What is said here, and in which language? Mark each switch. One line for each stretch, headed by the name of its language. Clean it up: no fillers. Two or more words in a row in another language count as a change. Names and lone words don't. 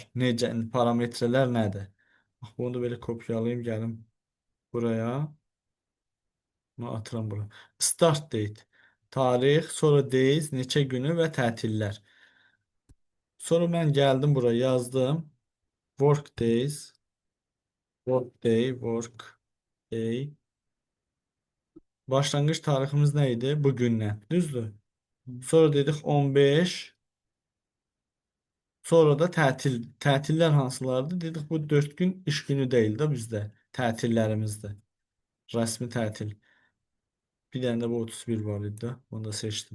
Azerbaijani: Necə, parametrelər nədir? Bax, bunu da belə kopyalayayım, gəlim buraya. Bunu atıram bura.
English: Start date.
Azerbaijani: Tarix, sonra days, neçə günü və tətillər. Sonra mən gəldim buraya yazdım. Work days, work day, work day. Başlanğıc tariximiz nə idi? Bugündən. Düzdür? Sonra dedik 15. Sonra da tətil. Tətillər hansılardır? Dedik bu 4 gün iş günü deyil də bizdə. Tətillərimizdir. Rəsmi tətil. Bir dənə də bu 31 var idi də. Onu da seçdim.